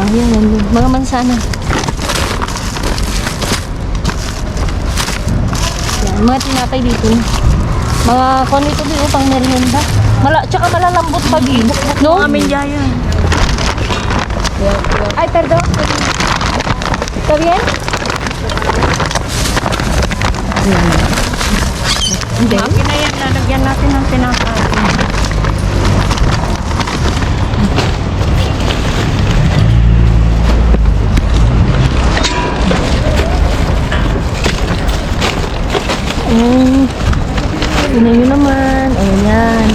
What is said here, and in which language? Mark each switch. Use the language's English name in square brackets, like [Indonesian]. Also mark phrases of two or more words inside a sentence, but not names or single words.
[Filipino] Yan. Mga mansana. Yan, mga tinapay dito. Mga kung ito din upang merienda. Tsaka malalambot pa dito. No? Amin yan. Ay, [Spanish] perdón. ¿Está bien? [Filipino] Hindi. Okay na yan. Lalagyan natin ng tinapay. Tingnan nyo naman. Ayan yan.